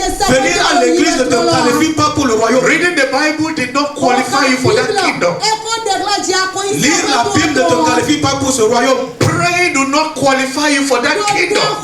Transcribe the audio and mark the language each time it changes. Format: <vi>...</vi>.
<fr>Venir à l'église ne te qualifie pas pour le royaume.</fr> <en>Reading the Bible did not qualify you for that kingdom.</en> <fr>Lire la Bible ne te qualifie pas pour ce royaume.</fr> <en>Praying do not qualify you for that kingdom.</en>